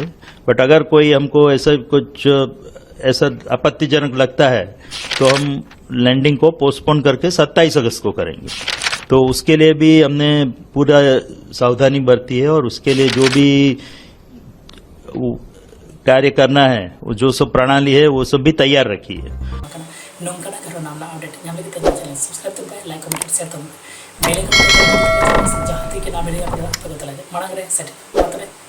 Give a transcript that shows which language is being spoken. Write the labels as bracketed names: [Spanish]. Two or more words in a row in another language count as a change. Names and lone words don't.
[Hindi] बट अगर कोई हमको ऐसा आपत्तिजनक लगता है तो हम लैंडिंग को पोस्टपोन करके 27 अगस्त को करेंगे। तो उसके लिए भी हमने पूरा सावधानी बरती है और उसके लिए जो भी कार्य करना है वो जो सब प्रणाली है वो सब भी तैयार रखी है। [Santali] नोंकना करो नाम अपडेट ᱧᱟᱢ ᱞᱟᱹᱜᱤᱫ ᱛᱮ [English] channel subscribe [Santali] ᱛᱟᱵᱚᱱ ᱯᱮ [English] like comment share [Santali] ᱛᱟᱵᱚᱱ ᱯᱮ ᱵᱮᱞ ᱟᱭᱠᱚᱱ ᱡᱟᱦᱟᱸ ᱛᱤᱱᱟᱹᱜ ᱱᱟᱢᱮ ᱨᱮᱭᱟᱜ ᱯᱟᱜᱚᱛ ᱞᱟᱜᱮ ᱢᱟᱲᱟᱝ ᱨᱮ ᱥᱮᱴ